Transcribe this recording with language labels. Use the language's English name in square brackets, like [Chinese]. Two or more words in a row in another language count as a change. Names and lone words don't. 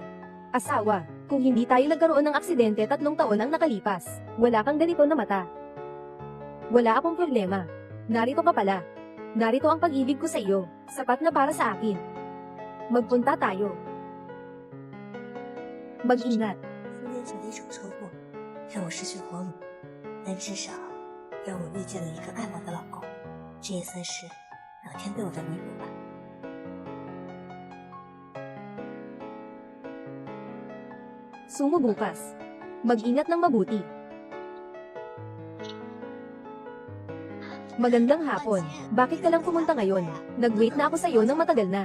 [Filipino] Asawa, kung hindi tayo nagkaroon ng aksidente 3 taon ang nakalipas, wala kang ganito na mata. Wala akong problema. Narito ka pala. Narito ang pag-ibig ko sa iyo, sapat na para sa akin. Magpunta tayo. Mag-ingat. [Chinese] 今天姐的一场车祸，让我失去皇女，但至少让我遇见了一个爱我的老公，这也算是老天对我的弥补吧。 [Filipino] Sumubukas. Mag-ingat ng mabuti. Magandang hapon. Bakit ka lang pumunta ngayon? Nag-wait na ako sa iyo ng matagal na.